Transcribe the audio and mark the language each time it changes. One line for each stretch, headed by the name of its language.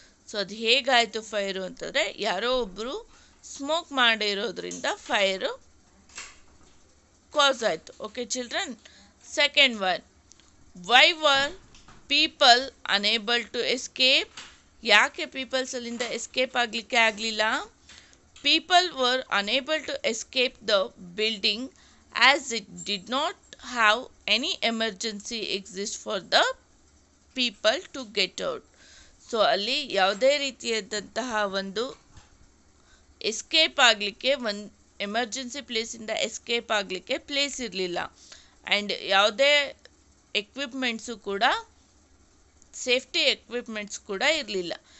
Kannada: So ಅದು ಹೇಗಾಯಿತು fire ಅಂತಂದರೆ, ಯಾರೋ ಒಬ್ಬರು ಸ್ಮೋಕ್ ಮಾಡಿರೋದ್ರಿಂದ ಫೈರು ಕಾಸ್ ಆಯಿತು.
English: Okay children, second one, why were people unable to escape?
Kannada: ಯಾಕೆ ಪೀಪಲ್ಸ್ ಅಲ್ಲಿಂದ ಎಸ್ಕೇಪ್ ಆಗಲಿಕ್ಕೆ ಆಗಲಿಲ್ಲ?
English: People were unable to escape the building as it did not have any emergency exit for the people to get out.
Kannada: So ಅಲ್ಲಿ ಯಾವುದೇ ರೀತಿಯಾದಂತಹ ಒಂದು escape ಆಗಲಿಕ್ಕೆ, ಒಂದು ಎಮರ್ಜೆನ್ಸಿ ಪ್ಲೇಸಿಂದ ಎಸ್ಕೇಪ್ ಆಗಲಿಕ್ಕೆ ಪ್ಲೇಸ್ ಇರಲಿಲ್ಲ. ಆ್ಯಂಡ್ ಯಾವುದೇ ಎಕ್ವಿಪ್ಮೆಂಟ್ಸು ಕೂಡ, ಸೇಫ್ಟಿ ಎಕ್ವಿಪ್ಮೆಂಟ್ಸ್ ಕೂಡ ಇರಲಿಲ್ಲ.